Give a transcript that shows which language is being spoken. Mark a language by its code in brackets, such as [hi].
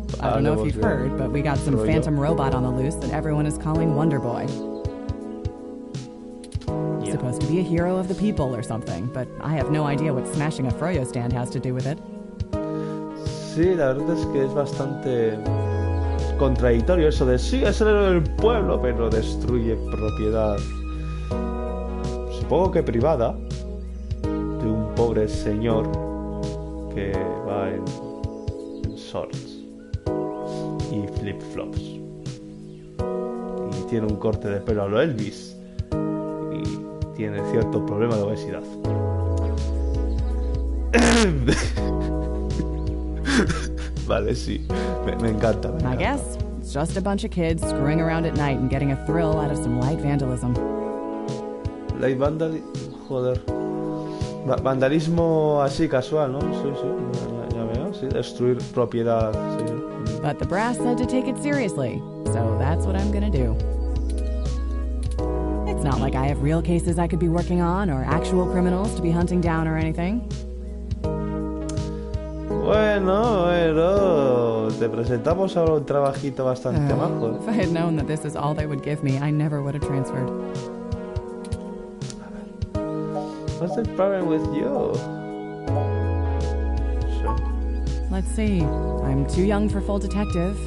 [en] I don't know if you've heard, but we got some [es] Rollo. [en] phantom robot on the loose that everyone is calling Wonder Boy. Yeah. Supposed to be a hero of the people or something, but I have no idea what smashing a froyo stand has to do with it. [es] Sí, la verdad es que es bastante contradictorio eso de sí, es el héroe del pueblo, pero destruye propiedad, supongo que privada, de un pobre señor que va en shorts y flip-flops y tiene un corte de pelo a lo Elvis y tiene cierto problema de obesidad. Vale, sí, me encanta. [en] I guess it's just a bunch of kids screwing around at night and getting a thrill out of some light vandalism. Light vandalism, [es] joder. Vandalismo así casual, ¿no? Sí, ya veo, sí, destruir propiedad, sí. [en] But the brass said to take it seriously, so that's what I'm gonna do. It's not like I have real cases I could be working on or actual criminals to be hunting down or anything. [es] Bueno, te presentamos ahora un trabajito bastante majo. [en] If I had known that this is all they would give me, I never would have transferred. What's the problem with you? Sure. Let's see. I'm too young for full detective.